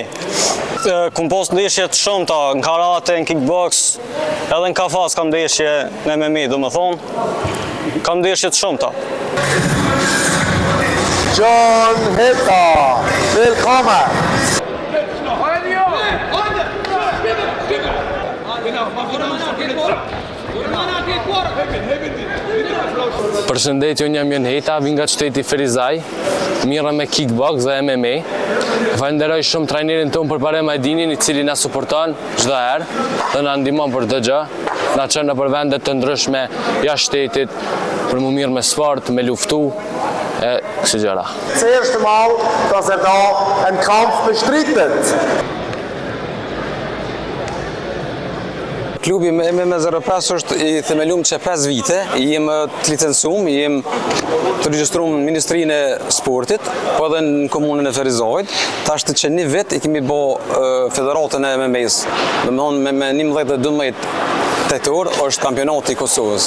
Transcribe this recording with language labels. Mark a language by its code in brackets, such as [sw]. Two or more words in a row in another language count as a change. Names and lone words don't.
[sq] Kum pos ndeshje të shumta në karate, në kickbox, edhe në kafas kam ndeshje në MMA, do më thonë, kam ndeshje të shumta. [de] John Heta, velkommen! Genau, mach [sq] Përshëndetje, unë jam Jon Heta, vi nga qyteti Ferizaj, mirë me kickbox dhe MMA. Falenderoj shumë trajnerin tonë për Parem Ajdinin, i cili na suporton çdo herë dhe na ndihmon për çdo gjë. Na çon nëpër vende të ndryshme jashtë shtetit për më mirë me sport, me luftu e kësi gjëra. [de] Das erste Mal, dass da einen Kampf bestreitet. [sq] Klubi MMA05 është i themelum që 5 vite, jem të licensum, jem të regjistrum në Ministrinë e Sportit, po edhe në komunën e Ferizajit. Tashtë që një vit i kemi bo federatën e MMA-s, me 11 dhe 12 tetor është kampionati i Kosovës.